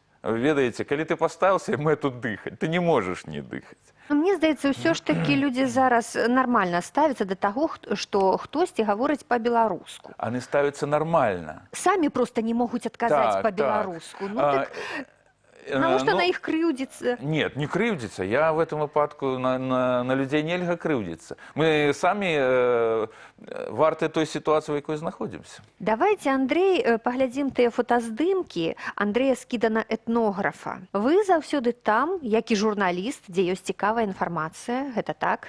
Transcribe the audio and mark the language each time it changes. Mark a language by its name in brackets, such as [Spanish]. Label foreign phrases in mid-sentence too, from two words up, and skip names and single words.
[Belarusian] Ведаеце, калі ты паставіўся мэту дыхаць, ты не можаш не дыхаць. Мне здаецца, ўсё ж такі людзі зараз нармальна ставяцца да таго, што хтосьці гаворыць па-беларуску. Яны ставяцца нармальна. Самі проста не могуць адказаць па-беларуску. Ну так... Навошта на іх крыўдзіцца? Нет, не крыўдзіцца. Я [Russian] в этом [Belarusian] выпадку на людзей нельга крыўдзіцца. Мы самі варты той сітуацыі, у якой знаходзімся. Давайте, Андрэй, паглядзім тыя фотаздымкі Андрэя Скідана, этнографа. Вы заўсёды там, як і журналіст, дзе ёсць цікавая інфармацыя, гэта так?